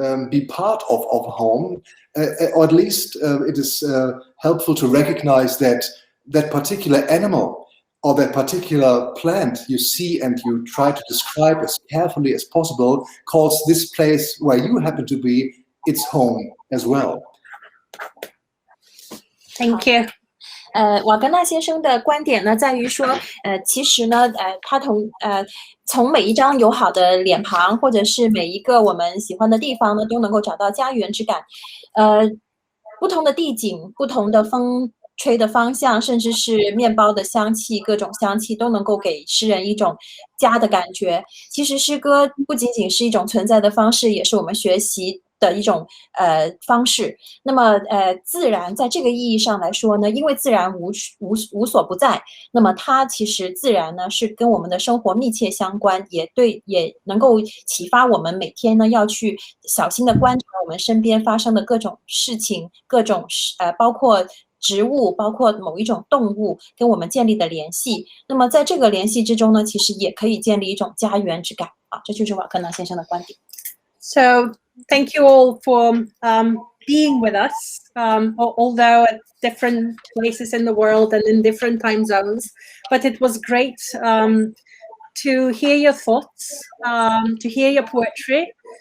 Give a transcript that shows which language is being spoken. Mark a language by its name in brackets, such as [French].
[English] be part of home, or at least it is helpful to recognize that that particular animal or that particular plant you see and you try to describe as carefully as possible calls this place where you happen to be its home as well. Thank you. [Chinese] 瓦格纳先生的观点呢，在于说，其实呢，他从每一张友好的脸庞，或者是每一个我们喜欢的地方呢，都能够找到家园之感。不同的地景、不同的风吹的方向，甚至是面包的香气，各种香气都能够给诗人一种家的感觉。其实诗歌不仅仅是一种存在的方式，也是我们学习的一种方式。那么自然在这个意义上来说呢，因为自然无所不在，那么它其实自然呢是跟我们的生活密切相关，也能够启发我们每天呢要去小心的观察我们身边发生的各种事情，各种包括植物，包括某一种动物跟我们建立的联系。那么在这个联系之中呢，其实也可以建立一种家园之感啊，这就是瓦格纳先生的观点。 [English] So thank you all for being with us, although at different places in the world and in different time zones. But it was great to hear your thoughts, to hear your poetry.